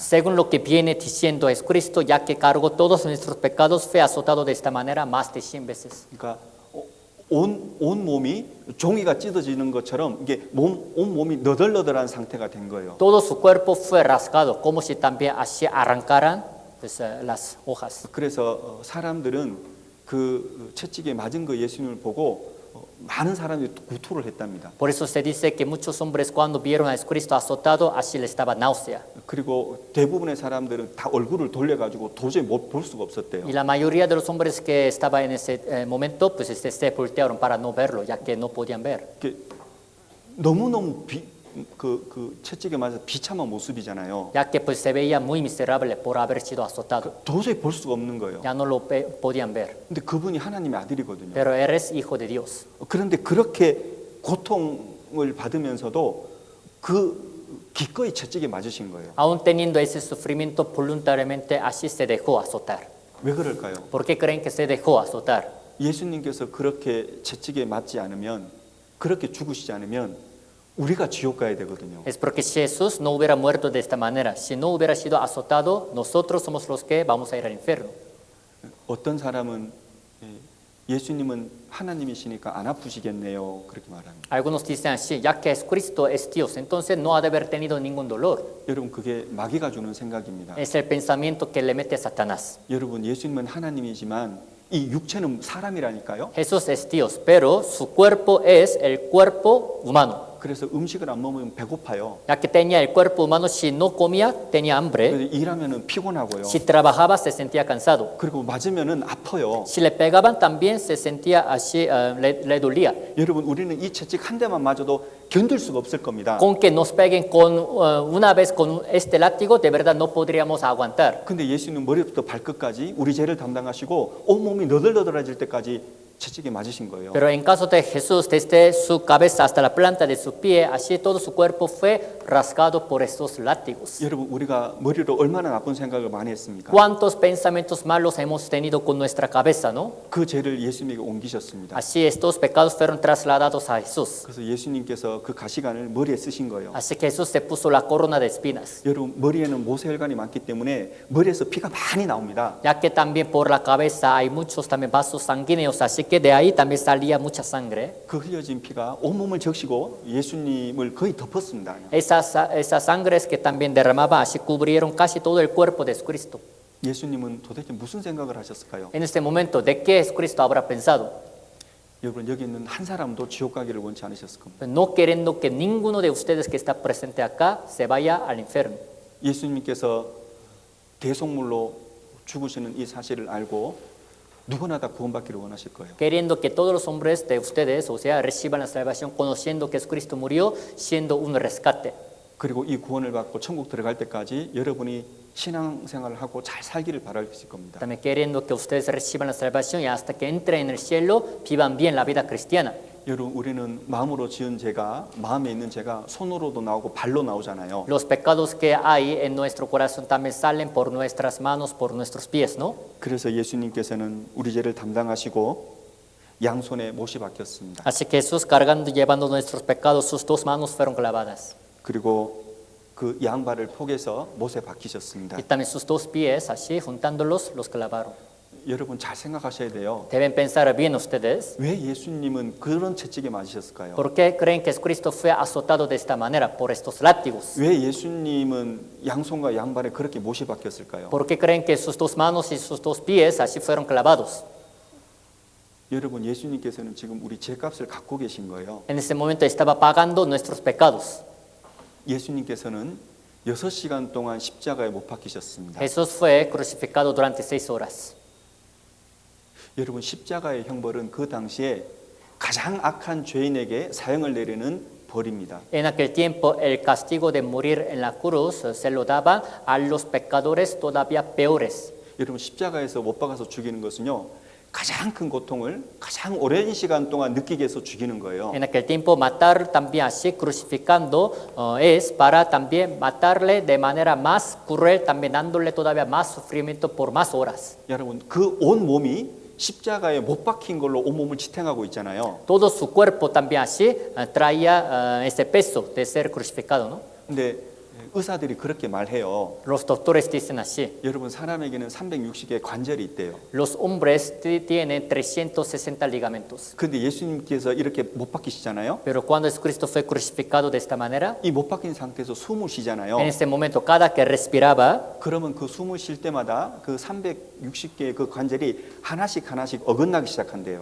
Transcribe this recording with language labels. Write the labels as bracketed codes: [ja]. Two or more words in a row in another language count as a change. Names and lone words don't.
[es] Según lo que viene diciendo Jesucristo, ya que cargó todos nuestros pecados, fue azotado de esta manera más de 100 veces. [ko] 그러니까 온 몸이 종이가 찢어지는 것처럼 이게 온 몸이 너덜너덜한 상태가 된 거예요. [es] Todo su cuerpo fue rasgado, como si también así arrancaran pues, las hojas. [ko] 그래서 사람들은 그 채찍에 맞은 그 예수님을 보고 많은 사람들이 구토를 했답니다. [es] Por eso se dice que muchos hombres cuando vieron a Jesucristo azotado, así les daba náusea. [ko] 그리고 대부분의 사람들은 다 얼굴을 돌려가지고 도저히 못 볼 수가 없었대요. [es] Y la mayoría de los hombres que estaban en ese momento, pues se voltearon para no verlo, ya que no podían ver. [ko] 너무너무 그 채찍에 맞아서 비참한 모습이잖아요. [es] Ya que pues se veía muy miserable por haber sido azotado. [ko] 도저히 볼 수가 없는 거예요. [es] Ya no lo podían ver. [ko] 근데 그분이 하나님의 아들이거든요. [es] Pero eres hijo de Dios. [ko] 그런데 그렇게 고통을 받으면서도 그 기꺼이 채찍에 맞으신 거예요. [es] Aún teniendo ese sufrimiento voluntariamente, así se dejó azotar. [ko] 왜 그럴까요? [es] ¿Por qué creen que se dejó azotar? [ko] 예수님께서 그렇게 채찍에 맞지 않으면, 그렇게 죽으시지 않으면 우리가 지옥 가야 되거든요. [es] Es porque si Jesús no hubiera muerto de esta manera, si no hubiera sido azotado, nosotros somos los que vamos a ir al infierno. [ko] 어떤 사람은 예수님은 하나님이시니까 안 아프시겠네요. 그렇게 말합니다. [es] Algunos dicen así, ya que Jesucristo es Dios, entonces no ha de haber tenido ningún dolor. [ko] 여러분 그게 마귀가 주는 생각입니다. [es] Es el pensamiento que le mete Satanás. [ko] 여러분 예수님은 하나님이지만 이 육체는 사람이라니까요. [es] Jesús es Dios, pero su cuerpo es el cuerpo humano. [ko] 그래서 음식을 안 먹으면 배고파요. [es] Ya que tenía el cuerpo humano, si no comía, tenía hambre. [ko] 그래서 일하면은 피곤하고요. [es] Si trabajaba, se sentía cansado. [ko] 그리고 맞으면은 아파요. [es] Si le pegaban, también se sentía así, le dolía. [ko] 여러분 우리는 이 채찍 한 대만 맞아도 견딜 수가 없을 겁니다. [es] Con que nos peguen con una vez con este látigo, de verdad no podríamos aguantar. [ko] 근데 예수님은 머리부터 발끝까지 우리 죄를 담당하시고 온 몸이 너덜너덜해질 때까지 채찍에 맞으신 거예요. [es] Pero en caso de Jesús, desde su cabeza hasta la planta de su pie, así todo su cuerpo fue rasgado por estos látigos. [ko] 여러분 우리가 머리로 얼마나 나쁜 생각을 많이 했습니까? [es] ¿Cuántos pensamientos malos hemos tenido con nuestra cabeza, no? [ko] 그 죄를 예수님에게 옮기셨습니다. [es] Así estos pecados fueron trasladados a Jesús. [ko] 그래서 예수님께서 그 가시관을 머리에 쓰신 거예요. [es] Así que Jesús se puso la corona de espinas. [ko] 여러분 머리에는 모세혈관이 많기 때문에 머리에서 피가 많이 나옵니다. [es] Ya que también por la cabeza hay muchos también vasos sanguíneos, así que de ahí también salía mucha sangre. [ko] 그 흘려진 피가 온 몸을 적시고 예수님을 거의 덮었습니다. [es] Esas sangres que también derramaba, así cubrieron casi todo el cuerpo de Jesucristo. [ko] 예수님은 도대체 무슨 생각을 하셨을까요? [es] En este momento, ¿de qué Jesucristo habrá pensado? [ko] 여러분 여기 있는 한 사람도 지옥 가기를 원치 않으셨을 겁니다. [es] No queriendo que ninguno de ustedes que está presente acá se vaya al infierno. [ko] 예수님께서 대속물로 죽으시는 이 사실을 알고 누구나 다 구원받기를 원하실 거예요. [es] Queriendo que todos los hombres de ustedes, o sea, reciban la salvación, conociendo que Jesucristo murió, siendo un rescate. [ko] 그리고 이 구원을 받고 천국 들어갈 때까지 여러분이 신앙생활을 하고 잘 살기를 바라실 겁니다. [es] También queriendo que ustedes reciban la salvación y hasta que entren en el cielo, vivan bien la vida cristiana. [ko] 여러분 우리는 마음으로 지은 죄가 마음에 있는 죄가 손으로도 나오고 발로 나오잖아요. [es] Los pecados que hay en nuestro corazón también salen por nuestras manos, por nuestros pies, ¿no? [ko] 그래서 예수님께서는 우리 죄를 담당하시고 양손에 못이 박혔습니다. [es] Así que Jesús cargando y llevando nuestros pecados, sus dos manos fueron clavadas. [ko] 그리고 그 양발을 포개서 못에 박히셨습니다. [es] Y también sus dos pies, así, juntándolos, los clavaron. [ko] 여러분 잘 생각하셔야 돼요. [es] Deben pensar bien ustedes. [ko] 왜 예수님은 그런 채찍에 맞으셨을까요? [es] ¿Por qué creen que Cristo fue azotado de esta manera por estos látigos? [ko] 왜 예수님은 양손과 양발에 그렇게 못이 박혔을까요? [es] ¿Por qué creen que sus dos manos y sus dos pies así fueron clavados? [ko] 여러분 예수님께서는 지금 우리 죄값을 갖고 계신 거예요. [es] En ese momento estaba pagando nuestros pecados. [ko] 예수님께서는 6시간 동안 십자가에 못 박히셨습니다. [es] Jesús fue crucificado durante 6 horas. [ko] 여러분 십자가의 형벌은 그 당시에 가장 악한 죄인에게 사형을 내리는 벌입니다. [es] En aquel tiempo el castigo de morir en la cruz se lo daba a los pecadores todavía peores. [ko] 여러분 십자가에서 못 박아서 죽이는 것은요. 가장 큰 고통을 가장 오랜 시간 동안 느끼게 해서 죽이는 거예요. [es] En aquel tiempo matar también así crucificando es para también matarle de manera más cruel, también dándole todavía más sufrimiento por más horas. [ko] 여러분 그 온 몸이 십자가에 못 박힌 걸로 온 몸을 지탱하고 있잖아요. [es] Todo su cuerpo también así traía ese peso de ser crucificado, ¿no? [ko] 근데 의사들이 그렇게 말해요. [es] Los doctores dicen así. [ko] 여러분 사람에게는 360개의 관절이 있대요. [es] Los hombres tienen 360 ligamentos. [ko] 근데 예수님께서 이렇게 못 박히시잖아요. [es] Pero cuando Jesucristo fue crucificado de esta manera, [ko] 이 못 박힌 상태에서 숨을 쉬잖아요. [es] en ese momento cada que respiraba, [ko] 그러면 그 숨을 쉴 때마다 그 360개의 그 관절이 하나씩 어긋나기 시작한대요.